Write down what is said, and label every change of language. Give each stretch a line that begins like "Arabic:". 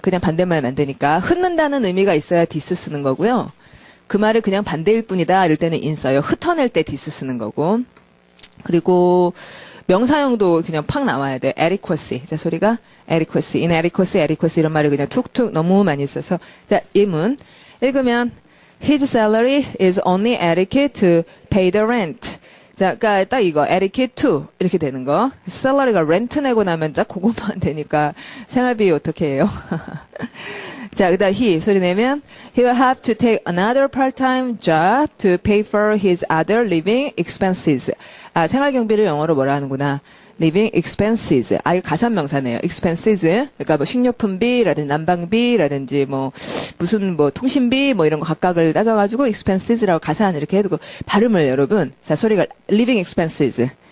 Korean: 그냥 반대말 만드니까 흩는다는 의미가 있어야 디스 쓰는 거고요. 그 말을 그냥 반대일 뿐이다. 이럴 때는 in 써요. 흩어낼 때 디스 쓰는 거고. 그리고 명사형도 그냥 팍 나와야 돼. adequacy. 자, 소리가 adequacy, inadequacy, adequacy 이런 말을 그냥 툭툭 너무 많이 써서. 자, 예문. 읽으면
English: His salary is only adequate to pay the rent.
Korean: 자, 그러니까 딱 이거 adequate to 이렇게 되는 거. salary가 렌트 내고 나면 딱 그것만 되니까 생활비 어떻게 해요? 자, 그다음
English: he
Korean: 소리 내면
English: he will have to take another part-time job to pay for his other living expenses.
Korean: 아, 생활 경비를 영어로 뭐라 하는구나. living expenses. 아, 이거 가산명사네요. expenses. 그러니까 뭐 식료품비라든지 난방비라든지 뭐 무슨 뭐 통신비 뭐 이런 거 각각을 따져가지고 expenses라고 가산 이렇게 해두고 발음을 여러분. 자, 소리가 living expenses.